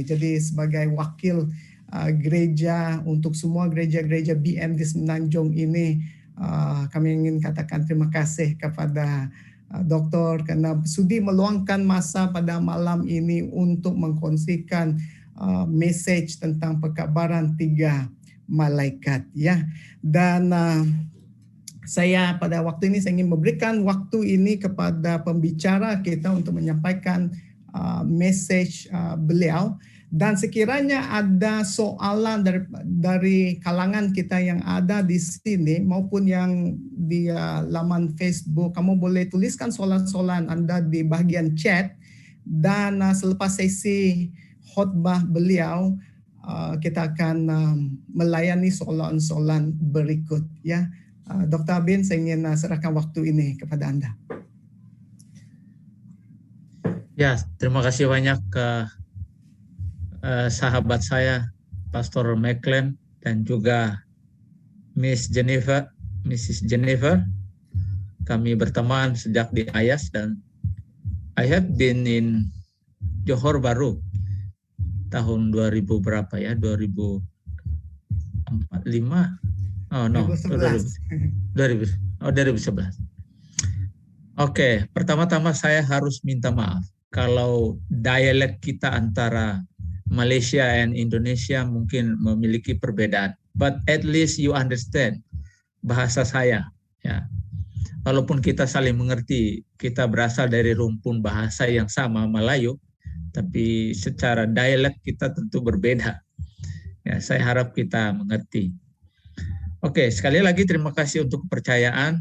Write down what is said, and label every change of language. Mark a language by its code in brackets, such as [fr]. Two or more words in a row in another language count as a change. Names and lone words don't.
[ms] Jadi sebagai wakil gereja untuk semua gereja-gereja BM di Semenanjung ini, kami ingin katakan terima kasih kepada Doktor karena sudi meluangkan masa pada malam ini untuk mengkongsikan message tentang pekabaran 3 malaikat ya. Dan saya pada waktu ini saya ingin memberikan waktu ini kepada pembicara kita untuk menyampaikan message beliau. Dan sekiranya ada soalan dari kalangan kita yang ada di sini maupun yang di laman Facebook, kamu boleh tuliskan soalan-soalan Anda di bagian chat. Dan selepas sesi khotbah beliau, kita akan melayani soalan-soalan berikut ya. Dr. Abin, saya ingin serahkan waktu ini kepada Anda. [id] Ya, terima kasih banyak ke sahabat saya, Pastor McLean, dan juga Mrs. Jennifer. Kami berteman sejak di Ayas, dan [en] I have been in Johor Bahru [id] tahun 2000 berapa ya? 2005. [en] Oh no, 2011. [id] Oke, pertama-tama saya harus minta maaf kalau dialek kita antara Malaysia dan Indonesia mungkin memiliki perbedaan. [en] But at least you understand [id] bahasa saya. [en] Ya. [id] Walaupun kita saling mengerti, kita berasal dari rumpun bahasa yang sama, Melayu, tapi secara dialek kita tentu berbeda. Ya, saya harap kita mengerti. Oke, sekali lagi terima kasih untuk kepercayaan.